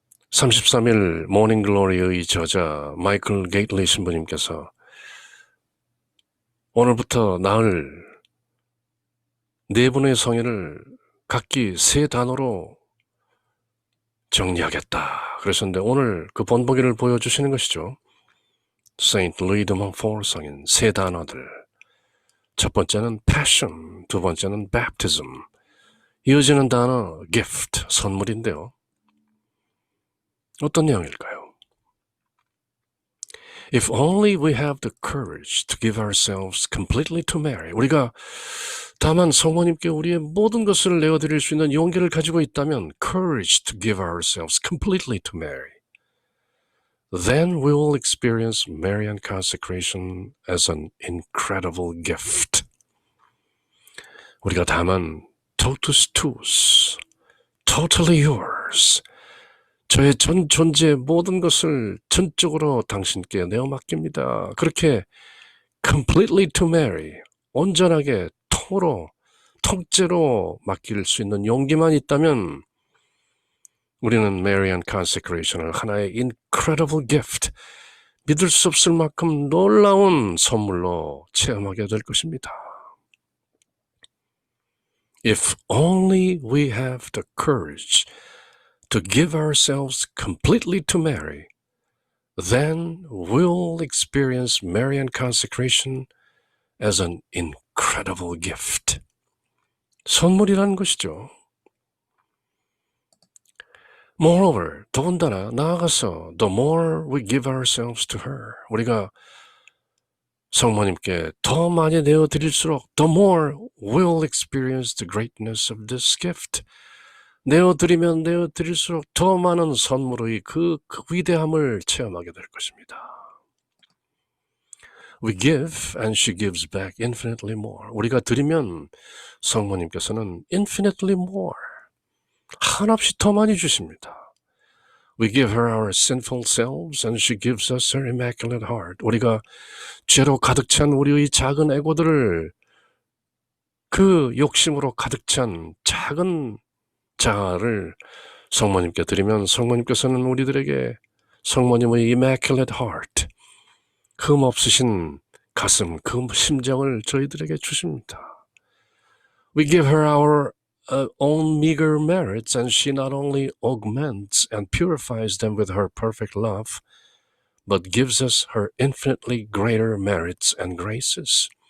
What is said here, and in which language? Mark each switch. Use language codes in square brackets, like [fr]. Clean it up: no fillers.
[ko] 33일 모닝 글로리의 저자 마이클 게이틀리 신부님께서 오늘부터 나흘 네 분의 성인을 각기 세 단어로 정리하겠다 그러셨는데 오늘 그 본보기를 보여주시는 것이죠. 세인트 루이 드 몽포르 성인 세 단어들. 첫 번째는 passion, 두 번째는 baptism. 이어지는 단어 gift, 선물인데요. 어떤 내용일까요? [en] If only we have the courage to give ourselves completely to Mary. [ko] 우리가 다만 성모님께 우리의 모든 것을 내어드릴 수 있는 용기를 가지고 있다면 [en] courage to give ourselves completely to Mary. Then we will experience Marian consecration as an incredible gift. [ko] 우리가 다만 [la] totus tuus, [en] totally yours, [ko] 저의 전 존재의 모든 것을 전적으로 당신께 내어 맡깁니다. 그렇게 [en] completely to Mary, [ko] 온전하게 통째로 맡길 수 있는 용기만 있다면 우리는 Marian consecration을 하나의 [en] incredible gift, [ko] 믿을 수 없을 만큼 놀라운 선물로 체험하게 될 것입니다. [en] If only we have the courage to give ourselves completely to Mary, then we'll experience Marian consecration as an incredible gift. [ko] 선물이라는 것이죠. [en] Moreover, [ko] 더군다나 나아가서 [en] the more we give ourselves to her, [ko] 우리가 성모님께 더 많이 내어드릴수록 [en] the more we'll experience the greatness of this gift. [ko] 내어드리면 내어드릴수록 더 많은 선물의 그 위대함을 체험하게 될 것입니다. [en] We give and she gives back infinitely more. [ko] 우리가 드리면 성모님께서는 [en] infinitely more, [ko] 한없이 더 많이 주십니다. [en] We give her our sinful selves and she gives us her immaculate heart. [ko] 우리가 죄로 가득 찬 우리의 작은 에고들을 그 욕심으로 가득 찬 작은 자아를 성모님께 드리면 성모님께서는 우리들에게 성모님의 [en] immaculate heart, [ko] 흠 없으신 가슴, 그 심정을 저희들에게 주십니다. [en] We give her our own meager merits and she not only augments and purifies them with her perfect love, but gives us her infinitely greater merits and graces.